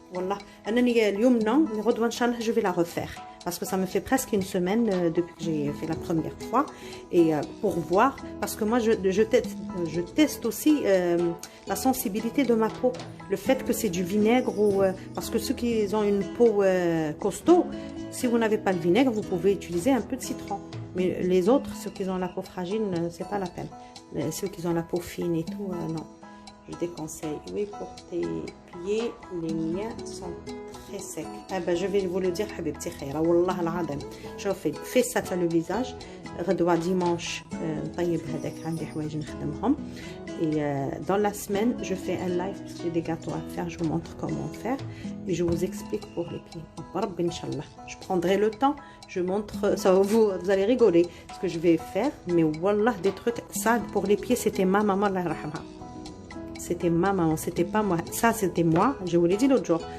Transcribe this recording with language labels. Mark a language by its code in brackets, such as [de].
[fr] Voilà, je vais la refaire, parce que ça me fait presque une semaine depuis que j'ai fait la première fois, et pour voir, parce que moi je teste aussi la sensibilité de ma peau, le fait que c'est du vinaigre, ou parce que ceux qui ont une peau costaud, si vous n'avez pas le vinaigre, vous pouvez utiliser un peu de citron. Mais les autres, ceux qui ont la peau fragile, c'est pas la peine. Ceux qui ont la peau fine et tout, non. je déconseille. Oui, pour tes pieds, les miens sont très secs. Ah ben, je vais vous le dire, [ar] حبيبتي خيرة والله العظيم. شوفي في ساتا لو فيزاج غدوة ديمانش نطيب هذاك عندي حوايج نخدمهم. [fr] Et dans la semaine, je fais un live parce que j'ai des gâteaux à faire. Je vous montre comment faire et je vous explique pour les pieds. Je prendrai le temps. Je montre. Ça vous allez rigoler ce que je vais faire. Mais wallah, des trucs. Ça, pour les pieds, c'était ma maman, Allah yarhamha. C'était ma maman, c'était pas moi. Ça, c'était moi. Je vous l'ai dit l'autre jour.